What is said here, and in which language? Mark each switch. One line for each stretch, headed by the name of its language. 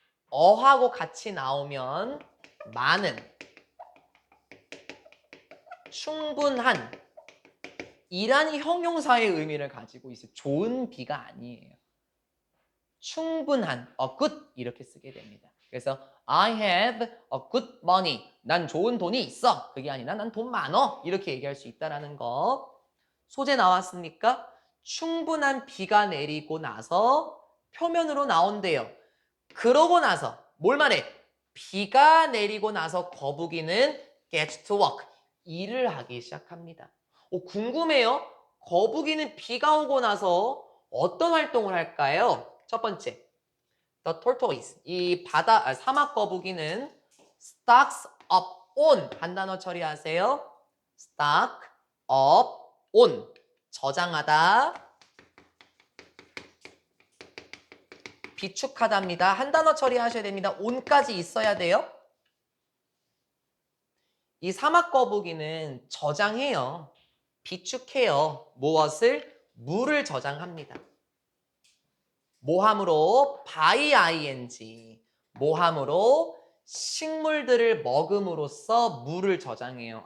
Korean: 어하고 같이 나오면 많은, 충분한 이란 형용사의 의미를 가지고 있어요. 좋은 비가 아니에요. 충분한, a good 이렇게 쓰게 됩니다.
English: 그래서 I have a good money.
Korean: 난 좋은 돈이 있어. 그게 아니라 난 돈 많어. 이렇게 얘기할 수 있다라는 거. 소재 나왔습니까? 충분한 비가 내리고 나서 표면으로 나온대요. 그러고 나서 뭘 말해? 비가 내리고 나서 거북이는
English: gets to work.
Korean: 일을 하기 시작합니다. 궁금해요. 거북이는 비가 오고 나서 어떤 활동을 할까요? 첫 번째,
English: the tortoise.
Korean: 이 사막 거북이는
English: stocks up on
Korean: 한 단어 처리하세요.
English: stock up on
Korean: 저장하다, 비축하다입니다. 한 단어 처리하셔야 됩니다. on까지 있어야 돼요. 이 사막 거북이는 저장해요. 비축해요. 무엇을? 물을 저장합니다. 모함으로 by ing, 모함으로 식물들을 먹음으로써 물을 저장해요.